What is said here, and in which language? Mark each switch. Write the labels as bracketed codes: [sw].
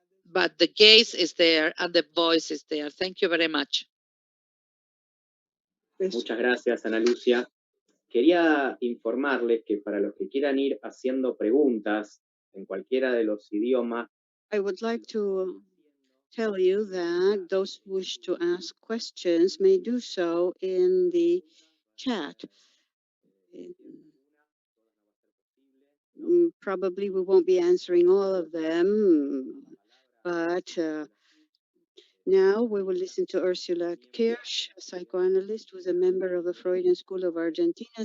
[en] But the gaze is there and the voice is there. Thank you very much. [es] Muchas gracias, Ana Lucia. Quería informarles que para los que quieran ir haciendo preguntas en cualquiera de los idiomas, [en] I would like to tell you that those who wish to ask questions may do so in the chat. Probably we won't be answering all of them, but now we will listen to Ursula Kirsch, a psychoanalyst who is a member of the Freudian School of Argentina.